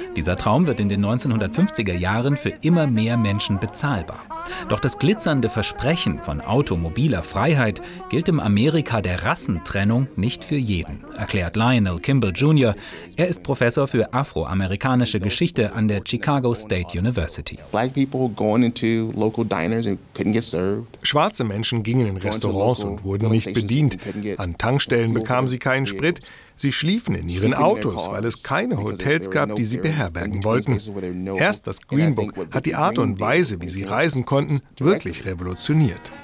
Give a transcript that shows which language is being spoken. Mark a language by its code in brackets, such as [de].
[de] Dieser Traum wird in den 1950er Jahren für immer mehr Menschen bezahlbar. Doch das glitzernde Versprechen von automobiler Freiheit gilt im Amerika der Rassentrennung nicht für jeden, erklärt Lionel Kimball Jr. Er ist Professor für afroamerikanische Geschichte an der Chicago State University. [en] Black people going into local diners and couldn't get served. [de] Schwarze Menschen gingen in Restaurants und wurden nicht bedient. An Tankstellen bekamen sie keinen Sprit. Sie schliefen in ihren Autos, weil es keine Hotels gab, die sie beherbergen wollten. Erst das Green Book hat die Art und Weise, wie sie reisen konnten, wirklich revolutioniert.